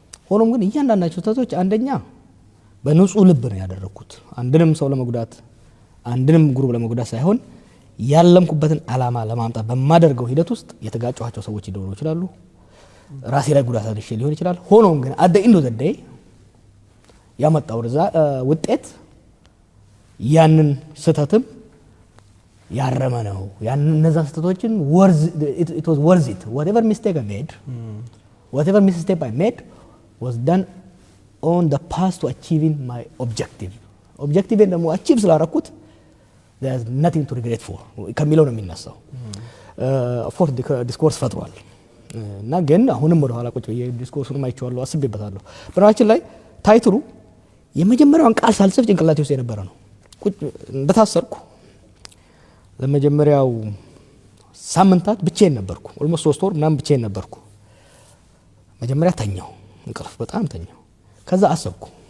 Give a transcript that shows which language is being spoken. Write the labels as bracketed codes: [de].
[am] ሆኖም ግን እያንዳንዳቸው ስህተቶች አንደኛ በንጹህ ልብ ነው ያደረኩት። አንድንም ሰው ለመጉዳት አንድንም ግሩፕ ለመጉዳት ሳይሆን ያለምኩበትን አላማ ለማምጣት በማደርገው ሂደት ውስጥ የተጋጨኋቸው ሰዎች ሊኖሩ ይችላሉ። ራሴ ላይ ጉዳት አድርሼ ሊሆን ይችላል። ሆኖም ግን [en] አደ ኢንዶ ዘዴይ [am] ያመጣው ውጤት ያንን ስህተትም ያረመ ነው። እነዛ ስህተቶችን [en] it was worth it. Whatever mistake I made, whatever misstep I made was done on the path to achieving my objective. [am] Objective ደግሞ achieve ስላረኩት [en] there's nothing to regret for [am] ከሚለው ነው የሚነሳው። [en] of course [am] ዲስኮርስ ፈጥሯል እና ግን አሁንም ወደ ኋላ ቁጭ ብዬ ዲስኮርሱን አይቼዋለሁ፣ አስቤበታለሁ። በነገራችን ላይ ታይትሉ የመጀመሪያውን ቃል ሳልጽፍ ጭንቅላቴ ውስጥ የነበረ ነው። ቁጭ እንደታሰርኩ ለመጀመሪያው ሳምንታት ብቻዬን ነበርኩ። ኦልሞስት 3 ወር ምናምን ብቻዬን ነበርኩ። መጀመሪያ ተኛው፣ እንቅልፍ በጣም ተኛው። ከዛ አሰብኩ